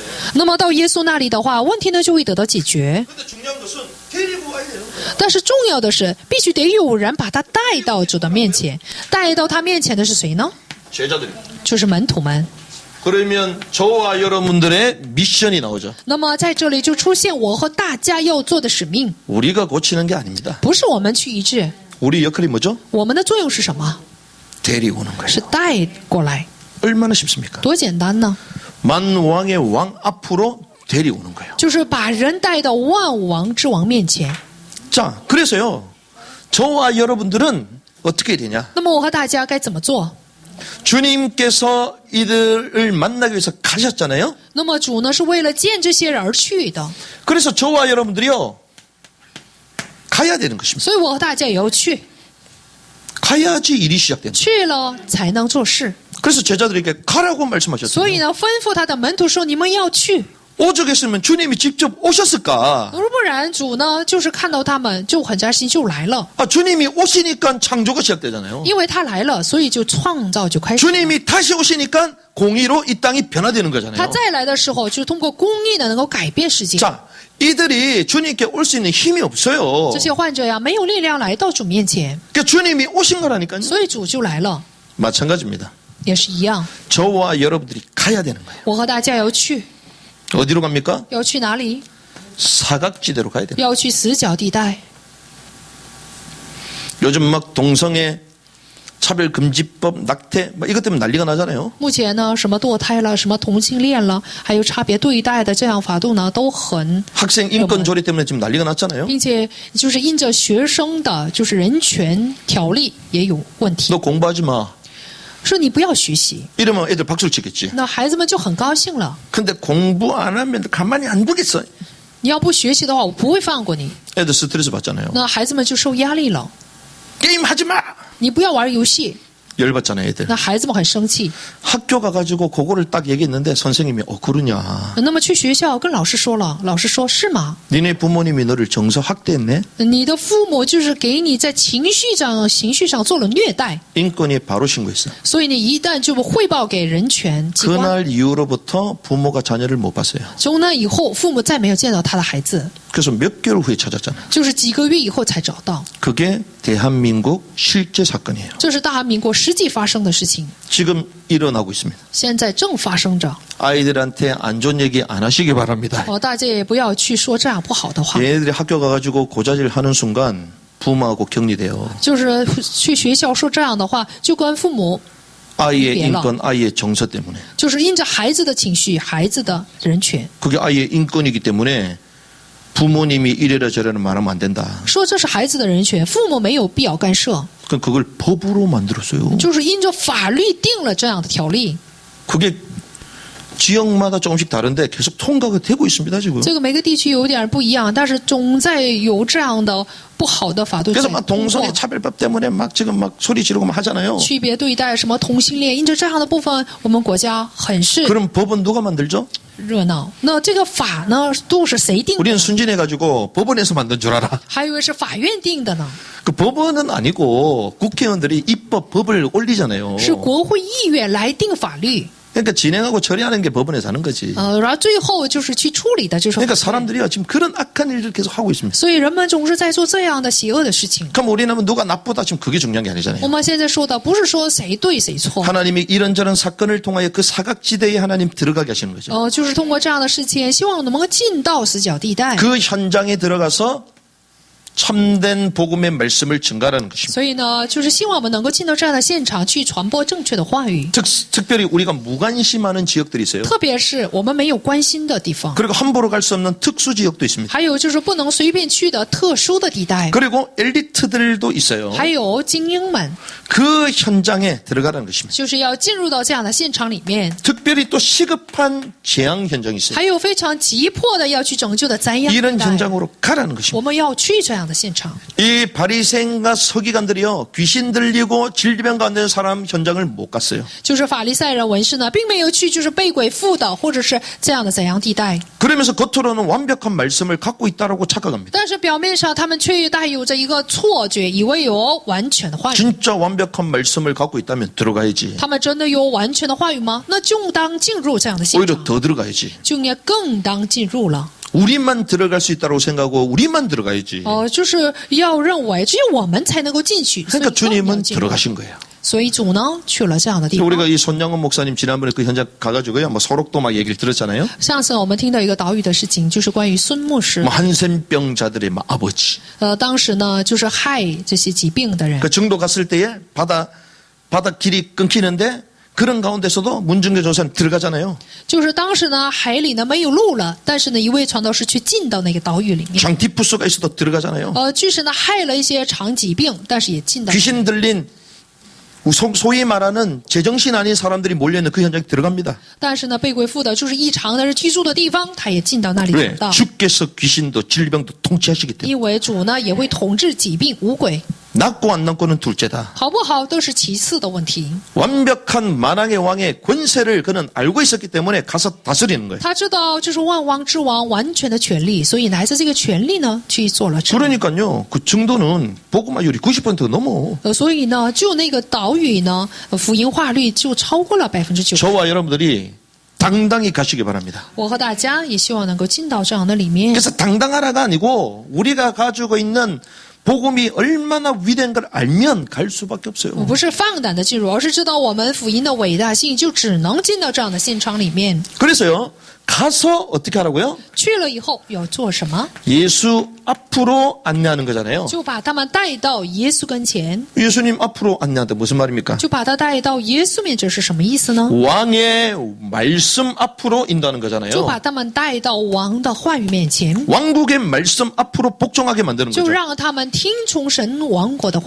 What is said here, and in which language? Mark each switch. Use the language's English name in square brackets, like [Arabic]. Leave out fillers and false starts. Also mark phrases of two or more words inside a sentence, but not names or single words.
[Chinese] 那么到耶稣那里的话，问题呢就会得到解决。 [Korean] 근데 중요한 것은 데리고 와야 돼요. [Chinese] 但是重要的是，必须得有人把他带到主的面前。带到他面前的是谁呢？ [Korean] 제자들. [Chinese] 就是门徒们。 [Korean] 그러면 저와 여러분들의 미션이 나오죠. [Chinese] 那么在这里就出现我和大家要做的使命， [Korean] 우리가 고치는 게 아닙니다. [Chinese] 不是我们去医治， [Korean] 우리 역할이 뭐죠? [Chinese] 我们的作用是什么？ [Korean] 데리고 오는 [Chinese] 是 [Korean] 거예요. [Chinese] 带过来， [Korean] 얼마나 쉽습니까? [Chinese] 多简单呢！ [Korean] 만왕의 왕 앞으로 데리고 오는 거예요. [Chinese] 就是把人带到万王之王面前。 [Korean] 자, 그래서요. 저와 여러분들은 어떻게 되냐? [Chinese] 那么我和大家该怎么做？ [Korean] 주님께서 이들을 만나기 위해서 가셨잖아요. [Chinese] 那么主呢是为了见这些人而去的， [Korean] 그래서 저와 여러분들이요. 가야 되는 것입니다. [Chinese] 所以我和大家也要去， [Korean] 가야지 일이 시작됩니다. [Chinese] 去了才能做事。 [Korean] 그래서 제자들에게 가라고 말씀하셨어요. [Chinese] 所以呢，吩咐他的门徒说：“你们要去。” [Korean] 오죽했으면 주님이 직접 오셨을까? [Chinese] 如不然，主呢就是看到他们就很扎心就来了， [Korean] 주님이 오시니까 창조가 시작되잖아요. [Chinese] 因为他来了，所以就创造就开始。 [Korean] 주님이 다시 오시니까 공의로 이 땅이 변화되는 [Chinese] 他 [Korean] 거잖아요. [Chinese] 再来的时候，就通过公义呢能够改变世界。 [Korean] 자, 이들이 주님께 올 수 있는 힘이 없어요. [Chinese] 这些患者呀，没有力量来到主面前， [Korean] 그러니까 주님이 오신 거라니까요. [Chinese] 所以主就来了， [Korean] 마찬가지입니다. [Chinese] 也是一样。 [Korean] 저와 여러분들이 가야 되는 거예요. [Chinese] 我和大家要去， [Korean] 어디로 갑니까? [Chinese] 要去哪里？ [Korean] 사각지대로 가야 돼요. [Chinese] 要去死角地带。 [Korean] 요즘 막 동성애 차별금지법, 낙태 막 이것 때문에 난리가 나잖아요. [Chinese] 目前呢，什么堕胎了，什么同性恋了，还有差别对待的这样法度呢，都很， [Korean] 학생 인권 조례 때문에 지금 난리가 났잖아요. [Chinese] 并且就是因着学生的就是人权条例也有问题。 [Korean] 너 공부하지 마. [Chinese] 说你不要学习， [Korean] 이러면 애들 박수를 치겠지. [Chinese] 那孩子们就很高兴了。 [Korean] 근데 공부 안 하면 가만히 안 두겠어. [Chinese] 你要不学习的话，我不会放过你。 [Korean] 애들 스트레스 받잖아요. [Chinese] 那孩子们就受压力了。 [Korean] 게임 하지 마. [Chinese] 你不要玩游戏， [Korean] 열받잖아요, 애들. [Chinese] 那孩子们很生气。 [Korean] 학교 가가지고 그거를 딱 얘기했는데 선생님이 그러냐. [Chinese] 那么去学校跟老师说了，老师说是吗？ [Korean] 니네 부모님이 너를 정서 학대했네. [Chinese] 你的父母就是给你在情绪上做了虐待， [Korean] 인권위에 바로 신고했어. [Chinese] 所以你一旦就汇报给人权机关， [Korean] 그날 이후로부터 부모가 자녀를 못 봤어요. [Chinese] 从那以后父母再没有见到他的孩子， [Korean] 그래서 몇 개월 후에 찾았잖아요. [Chinese] 就是几个月以后才找到。 [Korean] 그게 대한민국 실제 사건이에요. [Chinese] 这是大韩民国实际发生的事情， [Korean] 지금 일어나고 있습니다. [Chinese] 现在正发生着。 [Korean] 아이들한테 안 좋은 얘기 안 하시기 바랍니다. [Chinese] 大家也不要去说这样不好的话。 [Korean] 얘네들이 학교 가가지고 고자질 하는 순간 부모하고 격리돼요. [Chinese] 就是去学校说这样的话，就跟父母 [Korean] 아이의 [Chinese] 别了。 [Korean] 인권, 아이의 정서 때문에. [Chinese] 就是因着孩子的情绪、孩子的人权， [Korean] 그게 아이의 인권이기 때문에 부모님이 이래라 저래라 말하면 안 된다. [Chinese] 说这是孩子的人权，父母没有必要干涉， [Korean] 그럼 그걸 법으로 만들었어요. [Chinese] 就是因着法律定了这样的条例。 [Korean] 그게 지역마다 조금씩 다른데 계속 통과가 되고 있습니다, 지금. [Chinese] 这个每个地区有点不一样，但是总在有这样的不好的法度在 [Korean] 그래서 막 [Chinese] 通 [Korean] 동성애 [Chinese] 过。 [Korean] 차별법 때문에 막 지금 막 소리 지르고 막 하잖아요. [Chinese] 区别对待什么同性恋，因着这样的部分，我们国家很是 [Korean] 그럼 법은 누가 만들죠? [Chinese] 热闹。那这个法呢，都是谁定的 [Korean] 우리는 [Chinese] 呢？ [Korean] 순진해가지고 법원에서 만든 줄 알아. [Chinese] 还以为是法院定的呢， [Korean] 그 법원은 아니고 국회의원들이 입법 법을 올리잖아요. [Chinese] 是国会议员来定法律。 [Korean] 그러니까 진행하고 처리하는 게 법원에서 하는 거지. [Chinese] 然后最后就是去处理的，就是法 [Korean] 그러니까 [Chinese] 院。 [Korean] 사람들이요 지금 그런 악한 일을 계속 하고 있습니다. [Chinese] 所以人们总是在做这样的邪恶的事情。 [Korean] 그럼 우리는 누가 나쁘다 지금 그게 중요한 게 [Chinese] 我 [Korean] 아니잖아요. [Chinese] 们现在说的不是说谁对谁错， [Korean] 하나님이 이런저런 사건을 통하여 그 사각지대에 하나님 들어가게 하시는 거죠. [Chinese] 就是通过这样的事情，希望能够进到死角地带。 [Korean] 그 현장에 들어가서 참된 복음의 말씀을 증가하는 것입니다. [Chinese] 所以呢，就是希望我们能够进到这样的现场去传播正确的话语， [Korean] 특별히 우리가 무관심하는 지역들이 있어요. [Chinese] 特别是我们没有关心的地方， [Korean] 그리고 함부로 갈 수 없는 특수 지역도 있습니다. [Chinese] 还有就是不能随便去的特殊的地带， [Korean] 그리고 엘리트들도 있어요. [Chinese] 还有精英们， [Korean] 그 현장에 들어가라는 것입니다. [Chinese] 就是要进入到这样的现场里面。 [Korean] 특별히 또 시급한 재앙 현장이 있어요. [Chinese] 还有非常急迫的要去拯救的灾殃地 [Korean] 이런 [Chinese] 带， [Korean] 현장으로 가라는 것입니다. [Chinese] 我们要去这样的现场。 [Korean] 이 바리새인과 서기관들이요 귀신 들리고 질병 가운데 있는 사람 현장을 못 갔어요. [Chinese] 就是法利赛人、文士呢，并没有去就是被鬼附的，或者是这样的怎样地带。 [Korean] 그러면서 겉으로는 완벽한 말씀을 갖고 있다라고 착각합니다. [Chinese] 但是表面上，他们却带有着一个错觉，以为有完全的话语。 [Korean] 진짜 완벽한 말씀을 갖고 있다면 들어가야지. [Chinese] 他们真的有完全的话语吗？那就当进入这样的现 [Korean] 오히려 [Chinese] 场， [Korean] 더 들어가야지. [Chinese] 就应该更当进入了。 [Korean] 우리만 들어갈 수 있다고 생각하고 우리만 들어가야지. [Chinese] 就是要认为只有我们才能够进去，所以 [Korean] 그러니까 [Chinese] 更要 [Korean] 주님은 [Chinese] 进入。 [Korean] 들어가신 거예요. [Chinese] 所以主呢去了这样的地方。 [Korean] 우리가 이 손양원 목사님 지난번에 그 현장 가가지고요, 뭐 소록도 막 얘기를 들었잖아요. [Chinese] 上次我们听到一个岛屿的事情，就是关于孙牧师 [Korean] 뭐 。 한센병자들의 막 아버지. [Chinese] 当时呢，就是害这些疾病的人。 [Korean] 그 정도 갔을 때에 바다 길이 끊기는데 그런 가운데서도 문중교 조사는 들어가잖아요. [Chinese] 就是当时呢，海里呢没有路了，但是呢，一位传道士却进到那个岛屿里面。 [Korean] 장티푸스가 있어도 들어가잖아요. [Chinese] 即使呢害了一些长疾病，但是也进到。 [Korean] 귀신 들린 소위 말하는 제정신 아닌 사람들이 몰려있는 그 현장에 들어갑니다. [Chinese] 但是呢，被鬼附的就是异常的是居住的地方，他也进到那里 [Korean] 왜? [Chinese] 找到。 [Korean] 주께서 귀신도 질병도 통치하시기 때문에. [Chinese] 因为主呢也会统治疾病、五鬼。 [Korean] 낫고 안 낫고는 둘째다. [Chinese] 好不好都是其次的问题。 [Korean] 완벽한 만왕의 왕의 권세를 그는 알고 있었기 때문에 가서 다스리는 거예요. [Chinese] 他知道这是万王之王完全的权利，所以拿着这个权利呢去做了治理。 [Korean] 그러니까요, 그 정도는 복음화율이 90% 넘어. [Chinese] 所以呢，就那个岛屿呢，福音化率就超过了90%。 [Korean] 저와 여러분들이 당당히 가시기 바랍니다. [Chinese] 我和大家也希望能够进到这样的里面。 [Korean] 그래서 당당하라가 아니고 우리가 가지고 있는 복음이 얼마나 위대한 걸 알면 갈 수밖에 없어요. [Chinese] 不是放胆的进入，而是知道我们福音的伟大性，就只能进到这样的现场里面。 [Korean] 그래서요, 가서 어떻게 하라고요? [Chinese] 去了以后要做什么？ [Korean] 예수 앞으로 안내하는 거잖아요. [Chinese] 就把他们带到耶稣跟前， [Korean] 예수님 앞으로 안내한다. 무슨 말입니까? [Chinese] 就把他带到耶稣面，这是什么意思呢？ [Korean] 왕의 말씀 앞으로 인도하는 [Chinese] 就 [Korean] 거잖아요. [Chinese] 把他们带到王的话语面前， [Korean] 왕국의 말씀 앞으로 복종하게 만드는 [Chinese] 就 [Korean] 거죠. [Chinese] 让他们听从神王国的话，